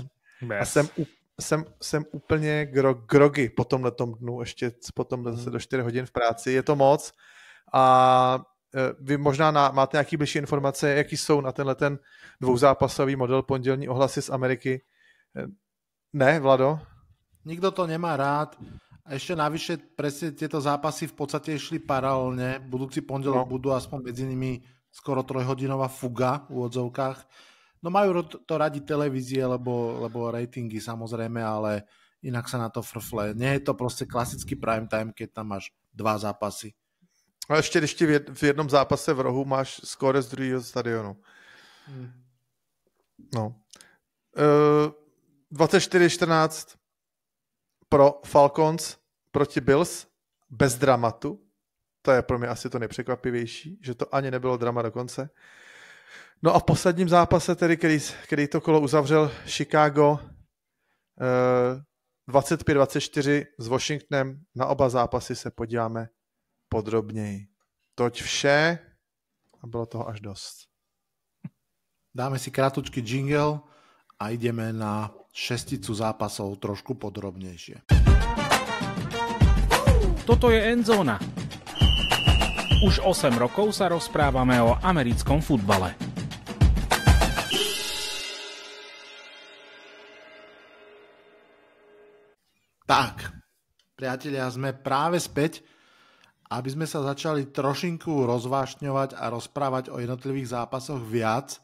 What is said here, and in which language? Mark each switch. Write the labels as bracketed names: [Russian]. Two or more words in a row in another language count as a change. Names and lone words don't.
[Czech] A jsem úplně grogy po tomhletom dnu, ještě potom zase do 4 hodin v práci, je to moc. A vy možná máte nějaký bližší informace, jaký jsou na tenhle ten dvouzápasový model pondělní ohlasy z Ameriky? Ne, Vlado? [Slovak] Nikto to nemá rád. A ešte navyše presne tieto zápasy v podstate išli paralelne. Budúci pondelok budú aspoň medzi nimi skoro 3-hodinová fuga v úvodzovkách. No majú to radi televízie, lebo ratingy samozrejme, ale inak sa na to frfle. Nie je to proste klasický [English] prime time, [Slovak] keď tam máš 2 zápasy. [Czech] A ještě když ti v jednom zápase v rohu máš skóre z druhého stadionu. No. 24-14 pro Falcons proti Bills bez dramatu. To je pro mě asi to nejpřekvapivější, že to ani nebylo drama dokonce. No a v posledním zápase, tedy, který to kolo uzavřel Chicago 25-24 s Washingtonem, na oba zápasy se podíváme podrobněji. Toť vše a bylo toho až dost. [Slovak] Dáme si krátky jingle a ideme na šesticu zápasov trošku podrobnejšie. Toto je Endzóna. Už 8 rokov sa rozprávame o americkom futbale. Tak, priatelia, sme práve späť, aby sme sa začali trošinku rozvášňovať a rozprávať o jednotlivých zápasoch viac.